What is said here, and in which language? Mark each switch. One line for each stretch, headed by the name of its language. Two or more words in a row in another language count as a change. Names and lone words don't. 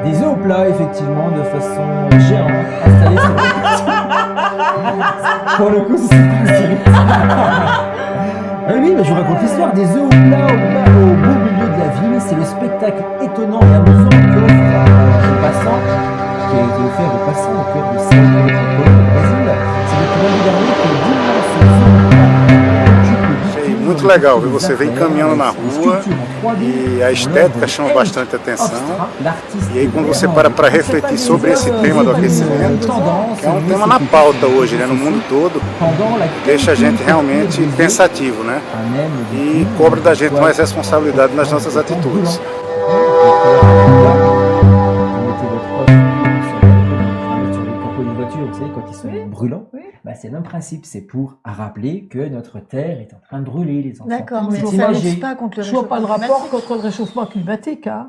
French: Des œufs au plat, effectivement, de façon géante, installés sur Pour le coup, c'est Ah oui, mais je vous raconte l'histoire des œufs au plat, au beau milieu de la ville. C'est le spectacle étonnant et amusant aux passants, qui a été offert aux passants au cœur de Sao Paulo, au Brésil. C'est depuis l'année dernière que d'immenses œufs au plat occupent le
Portuguese: Achei
French: bitume
Portuguese: muito
French: dans
Portuguese: legal,
French: les
Portuguese: viu? Você vem
French: affaires,
Portuguese: caminhando na
French: les
Portuguese: rua
French: sculptures en 3D,
Portuguese: e a estética chama bastante atenção. E aí, quando você para para refletir sobre esse tema do aquecimento, que é um tema na pauta hoje, né, no mundo todo, deixa a gente realmente pensativo, né? E cobra da gente mais responsabilidade nas nossas atitudes.
French: Vous savez, quand ils sont brûlants, Oui. bah, c'est le même principe. C'est pour rappeler que notre Terre est en train de brûler, les enfants. D'accord, mais C'est ça imagé. lutte pas contre le Je vois pas le réchauffement rapport climatique. contre le réchauffement climatique, hein.